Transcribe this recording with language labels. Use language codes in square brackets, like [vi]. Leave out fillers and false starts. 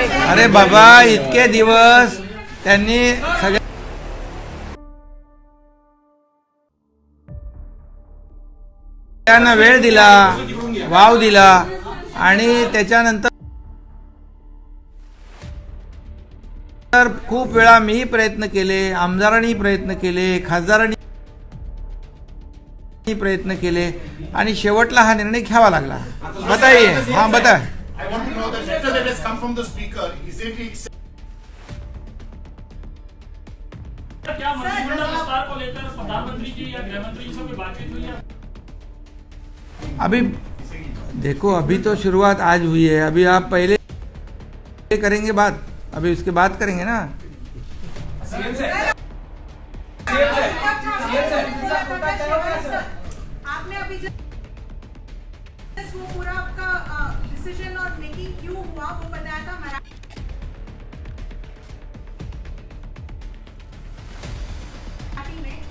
[mr] अरे बाबा, इतके दिवस त्यांनी सगळ्या त्यांना वेळ दिला, वाव दिला आणि त्याच्यानंतर खूप वेळा मीही प्रयत्न केले, आमदारांनी प्रयत्न केले, खासदारांनी प्रयत्न केले आणि शेवटला हा निर्णय घ्यावा लागला. [hi] बताइए. हाँ बता. [en] I want to know that letter that has come from the speaker, is it [hi] क्या मंत्रिमंडल विस्तार को लेकर प्रधानमंत्री जी या गृह मंत्री जी से कोई बातचीत हुई है? अभी देखो, अभी तो शुरुआत आज हुई है, अभी आप पहले करेंगे बात, अभी उसके बाद करेंगे ना। आपने अभी वो पूरा आपका डिसीजन और मेकिंग क्यों हुआ वो बताया था मराठी में।